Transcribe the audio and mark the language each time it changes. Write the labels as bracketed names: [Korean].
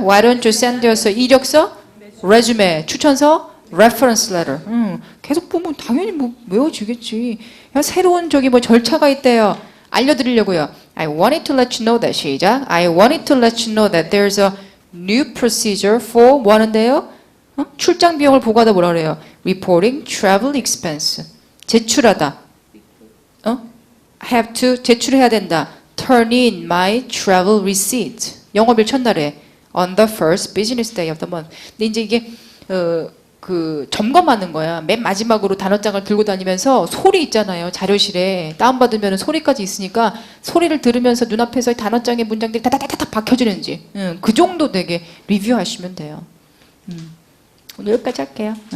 [English] Why don't you send us 이력서, resume, 추천서, reference letter. [Korean] 계속 보면 당연히 뭐 외워지겠지. 새로운 저기 뭐 절차가 있대요. 알려드리려고요. [English] I wanted to let you know that. [Korean] 시작. [English] I wanted to let you know that there's a new procedure for [Korean] 뭐 하는데요? 출장 비용을 보고하다 뭐라 그래요? [English] Reporting travel expense. [Korean] 제출하다. [English] Have to [Korean] 제출해야 된다. [English] Turn in my travel receipt. [Korean] 영업일 첫날에 [English] on the first business day of the month. [Korean] 근데 이제 이게 그 점검하는 거야. 맨 마지막으로 단어장을 들고 다니면서 소리 있잖아요. 자료실에 다운받으면 소리까지 있으니까 소리를 들으면서 눈앞에서 단어장의 문장들이 다다다닥 박혀지는지 그 정도 되게 리뷰하시면 돼요. 오늘 여기까지 할게요.